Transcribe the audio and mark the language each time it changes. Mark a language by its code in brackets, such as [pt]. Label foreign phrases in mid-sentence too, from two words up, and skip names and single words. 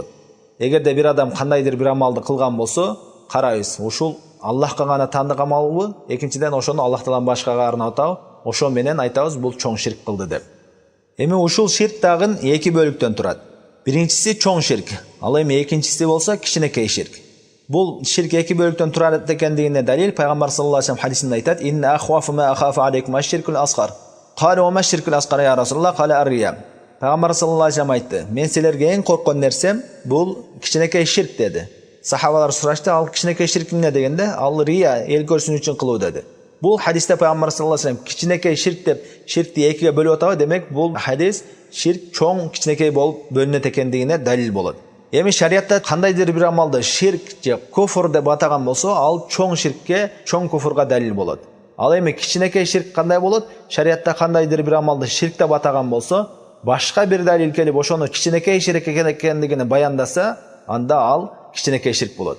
[ky] Эгерде бир адам кандайдыр бир амалды кылган болсо, карайбыз, ушул Аллахка гана таандык амалбы? Экинчиден, ошону Аллах Тааладан башкага арнап атабы? Ошо менен айтабыз, бул чоң ширк кылды деп. Эми ушул ширк дагы эки бөлүктөн турат. Биринчиси чоң ширк, ал эми экинчиси болсо кичинекей ширк. Бул ширк эки бөлүктөн турат экендигине далил пайгамбар [ar] صلى الله عليه وسلم [ky] хадисинде айтат: [ar] "إن أخوف ما أخاف عليكم الشرك الأصغر." قالوا وما الشرك الأصغر يا رسول الله، قال الرياء. [ky] Пайгамбар [ar] صلى الله عليه وسلم [ky] айтты: "Мен силерге эң корккон нерсем бул кичинекей ширк" деди. Сахабалар сурашты: "Ал кичинекей ширк эмне?" дегенде, "Ал рия, эл көрсүнүү үчүн кылуу" деди. Бул хадисте пайгамбар [ar] صلى الله عليه وسلم [ky] кичинекей ширк деп ширкти экиге бөлүп атабы? Демек бул хадис ширк чоң кичинекей болуп бөлүнөт экендигине далил болот. Эми шариатта кандайдыр бир амалды ширк же куфр деп атаган болсо, ал чоң ширкке, чоң куфрга далил болот. Ал эми кичинекей ширк кандай болот? Шариатта кандайдыр бир амалды ширк деп атаган болсо, башка бир далил келип ошону кичинекей ширк экендигин баяндаса, анда ал кичинекей ширк болот.